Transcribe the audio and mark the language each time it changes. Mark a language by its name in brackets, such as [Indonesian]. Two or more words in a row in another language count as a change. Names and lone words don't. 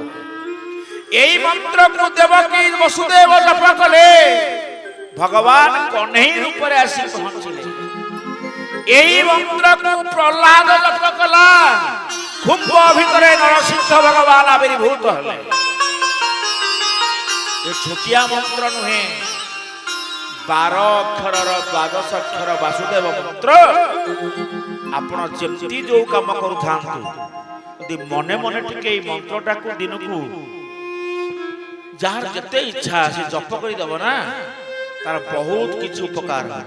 [Odia] ଏଇ ମନ୍ତ୍ରକୁ ଦେବକୀ ବସୁଦେବ ଜପ କଲେ, ଭଗବାନ କନ୍ହେଇ ରୂପେ ଆସି ପୌଁଛିଲେ। ଏଇ ମନ୍ତ୍ରକୁ ପ୍ରହ୍ଲାଦ ଜପ କଲା, କୁମ୍ଭ ଭିତରେ ନରସିଂହ ଭଗବାନ ଆବିର୍ଭୂତ ହଲେ। ଏ ଛୋଟିଆ ମନ୍ତ୍ର ନୁହେଁ, 12 ଅକ୍ଷରର 12 ଅକ୍ଷର ବାସୁଦେବ ମନ୍ତ୍ର। ଆପଣ ଯେମିତି ଯୋଉ କାମ କରୁଥାନ୍ତୁ, ଯଦି ମନେ ମନେ ଟିକେ ଏଇ ମନ୍ତ୍ରଟାକୁ ଦିନକୁ ଯାହାର ଯେତେ ଇଚ୍ଛା ସେ ଜପ କରିଦେବ ନା, ତାର ବହୁତ କିଛି ଉପକାର ହେବ।